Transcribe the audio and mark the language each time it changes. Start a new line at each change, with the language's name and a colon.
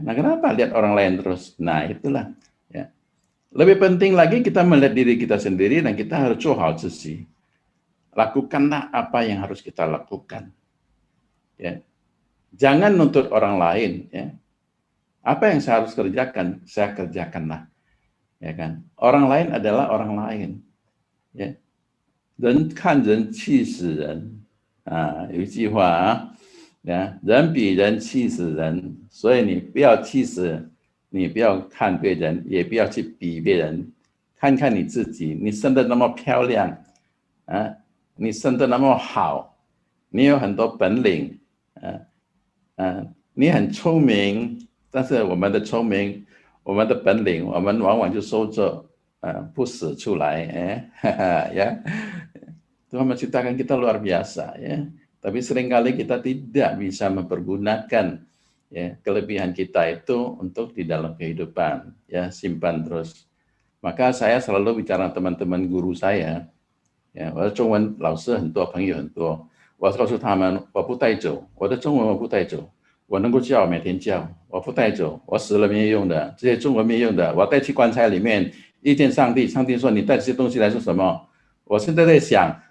Indonesian: Nah kenapa lihat orang lain terus? Nah itulah. Ya. Lebih penting lagi kita melihat diri kita sendiri dan kita harus sih. Lakukanlah apa yang harus kita lakukan. Ya. Jangan nuntut orang lain. Ya. Apa yang saya harus kerjakan, saya kerjakanlah. Ya kan? Orang lain adalah orang lain. Ya.
Chinese: 人看人气死人啊，有一句话啊，人比人气死人，所以你不要气死，你不要看别人，也不要去比别人，看看你自己，你生得那么漂亮啊，你生得那么好，你有很多本领，你很聪明，但是我们的聪明，我们的本领，我们往往就收着不使出来，ya.
Indonesian: Tuhan menciptakan kita luar biasa ya, tapi seringkali kita tidak bisa mempergunakan ya kelebihan kita itu untuk di dalam kehidupan ya, simpan terus. Maka saya selalu bicara teman-teman guru saya ya，
Chinese: 我的中文老师很多，朋友很多，我告诉他们我不带走，我的中文我不带走，我能够教每天教，我不带走，我死了没用的，这些中文没用的，我带去棺材里面遇见上帝，上帝说你带这些东西来做什么？我现在在想。